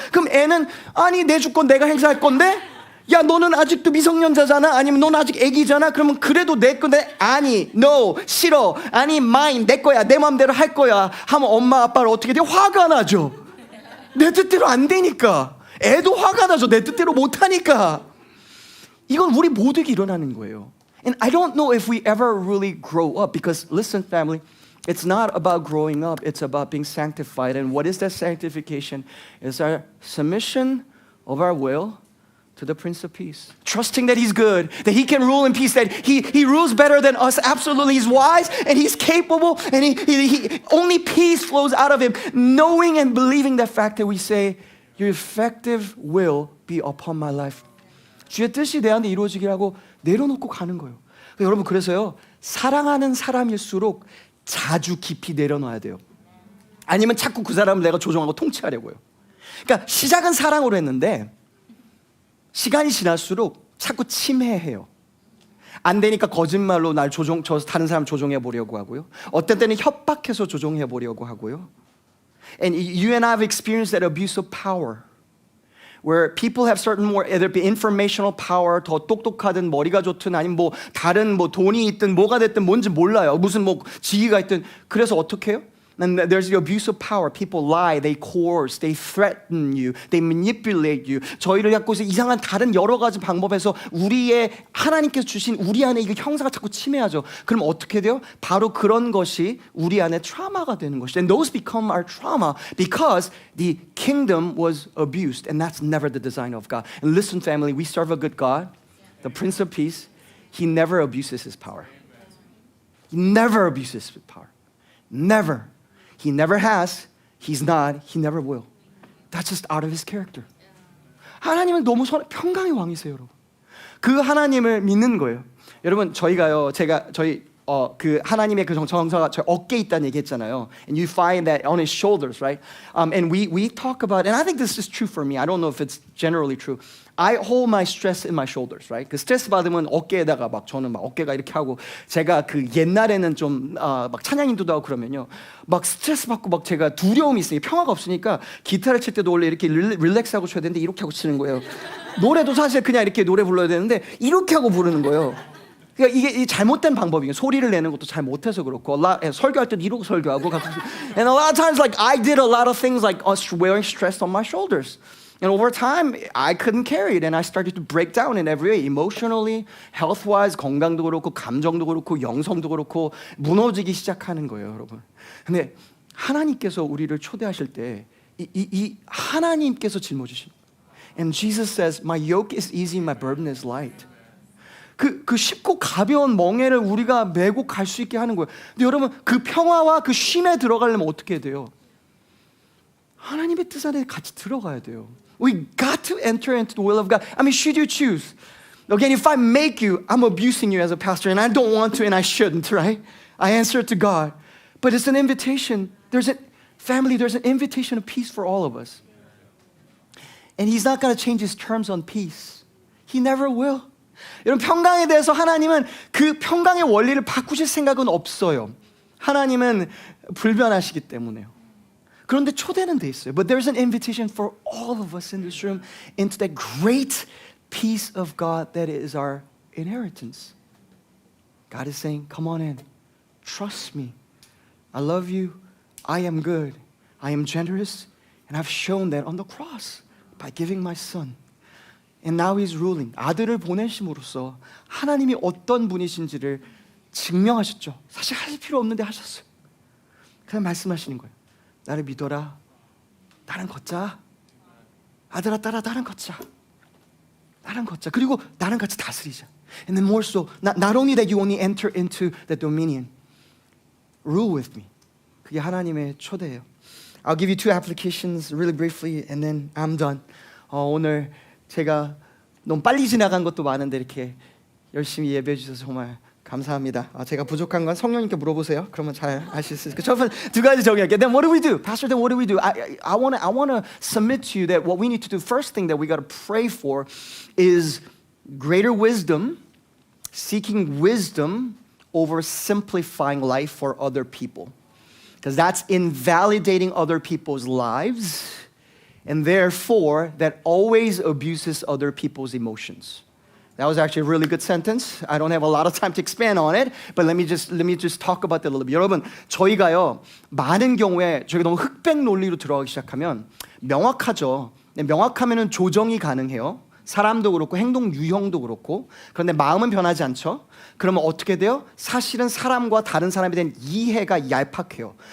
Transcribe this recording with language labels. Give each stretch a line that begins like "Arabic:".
Korean: 그럼 애는 아니 내 주권 내가 행사할 건데, 야 너는 아직도 미성년자잖아, 아니면 너는 아직 애기잖아, 그러면 그래도 내 건데, 아니 no 싫어, 아니 mine 내 거야, 내 마음대로 할 거야 하면 엄마 아빠를 어떻게 돼요? 화가 나죠. 내 뜻대로 안 되니까. 애도 화가 나죠. 내 뜻대로 못 하니까. 이건 우리 모두에게 일어나는 거예요.
English: And I don't know if we ever really grow up, because listen family, it's not about growing up, it's about being sanctified. And what is that sanctification? It's our submission of our will to the Prince of Peace. Trusting that He's good, that He can rule in peace, that He rules better than us. Absolutely, He's wise and He's capable, and he only peace flows out of Him. Knowing and believing that fact that we say, your effective will be upon my life.
Korean: 주의 뜻이 내 안에 이루어지게 하고 내려놓고 가는 거예요. 여러분, 그래서요, 사랑하는 사람일수록 자주 깊이 내려놔야 돼요. 아니면 자꾸 그 사람을 내가 조종하고 통치하려고요. 그러니까 시작은 사랑으로 했는데 시간이 지날수록 자꾸 침해해요. 안 되니까 거짓말로 다른 사람 조종해 보려고 하고요. 어떤 때는 협박해서 조종해 보려고 하고요.
English: And you and I have experienced that abuse of power, where people have certain more, either be informational power,
Korean: 더 똑똑하든 머리가 좋든 아니면 뭐 다른 뭐 돈이 있든 뭐가 됐든 뭔지 몰라요. 무슨 뭐 지위가 있든. 그래서 어떻게 해요?
English: And there's the abuse of power. People lie, they coerce, they threaten you, they manipulate you.
Korean: 저희를 갖고서 이상한 다른 여러 가지 방법에서 우리의 하나님께서 주신 우리 안에 이 형사가 자꾸 침해하죠. 그럼 어떻게 돼요? 바로 그런 것이 우리 안에 트라우마가 되는 것이죠.
English: And those become our trauma because the kingdom was abused, and that's never the design of God. And listen, family, we serve a good God, the Prince of Peace. He never abuses His power. He never abuses His power. Never. He never has, He's not, He never will. That's just out of His character.
Korean: 하나님은 너무 평강의 왕이세요, 여러분. 그 하나님을 믿는 거예요. 여러분, 저희가요, 그 하나님의 그 정사가 저 어깨에 있다는 얘기했잖아요.
English: And you find that on His shoulders, right? And we talk about, and I think this is true for me. I don't know if it's generally true. I hold my stress in my shoulders, right?
Korean: 그 스트레스 받으면 어깨에다가 막 저는 막 어깨가 이렇게 하고, 제가 그 옛날에는 좀 막 찬양 인도도 하고 그러면요, 막 스트레스 받고 막 제가 두려움이 있으니까 평화가 없으니까 기타를 칠 때도 원래 이렇게 릴렉스하고 쳐야 되는데 이렇게 하고 치는 거예요. 노래도 사실 그냥 이렇게 노래 불러야 되는데 이렇게 하고 부르는 거예요. 그러니까 이게 잘못된 방법이에요. 소리를 내는 것도 잘 못해서 그렇고, 설교할 때도 이러고 설교하고.
English: And a lot of times, like I did a lot of things like wearing stress on my shoulders. And over time, I couldn't carry it, and I started to break down in every way, emotionally, health-wise,
Korean: 건강도 그렇고, 감정도 그렇고, 영성도 그렇고, 무너지기 시작하는 거예요, 여러분. 근데 하나님께서 우리를 초대하실 때, 이 하나님께서 짊어지십니다.
English: And Jesus says, "My yoke is easy, my burden is light."
Korean: 그 쉽고 가벼운 멍에를 우리가 메고 갈 수 있게 하는 거예요. 근데 여러분, 그 평화와 그 쉼에 들어가려면 어떻게 해야 돼요? 하나님의 뜻 안에 같이 들어가야 돼요.
English: We got to enter into the will of God. I mean, should you choose? Again, if I make you, I'm abusing you as a pastor, and I don't want to, and I shouldn't, right? I answer to God. But it's an invitation. There's an invitation of peace for all of us. And He's not going to change His terms on peace. He never will.
Korean: 여러분, 평강에 대해서 하나님은 그 평강의 원리를 바꾸실 생각은 없어요. 하나님은 불변하시기 때문에요. 그런데 초대는 돼 있어요.
English: But there's an invitation for all of us in this room into that great peace of God that is our inheritance. God is saying, come on in. Trust me. I love you. I am good. I am generous. And I've shown that on the cross by giving my son. And now He's ruling.
Korean: 아들을 보내심으로써 하나님이 어떤 분이신지를 증명하셨죠. 사실 하실 필요 없는데 하셨어요. 그냥 말씀하시는 거예요. 나를 믿어라. 나랑 걷자. 아들아 딸아 나랑 걷자. 나랑 걷자. 그리고 나랑 같이 다스리자.
English: And then more so, not only that you only enter into the dominion, rule with me.
Korean: 그게 하나님의 초대예요.
English: I'll give you two applications really briefly, and then I'm done.
Korean: 오늘 제가 너무 빨리 지나간 것도 많은데 이렇게 열심히 예배해 주셔서 정말 감사합니다. 제가 부족한 건 성령님께 물어보세요. 그러면 잘 아실 수 있어요. 첫 번째 두 가지 정의할게요.
English: Then what do we do? Pastor, then what do we do? I want to submit to you that what we need to do, first thing that we got to pray for is greater wisdom, seeking wisdom over simplifying life for other people. Because that's invalidating other people's lives, and therefore that always abuses other people's emotions. That was actually a really good sentence. I don't have a lot of time to expand on it, but let me just talk about that a little bit.
Korean: 여러분, 저희가요 많은 경우에 저희가 너무 흑백 논리로 들어가기 시작하면 명확하죠. 명확하면은 조정이 가능해요. 사람도 그렇고 행동 유형도 그렇고. 그런데 마음은 변하지 않죠. 그러면 어떻게 돼요? 사실은 사람과 다른 사람에 대한 이해가 얄팍해요.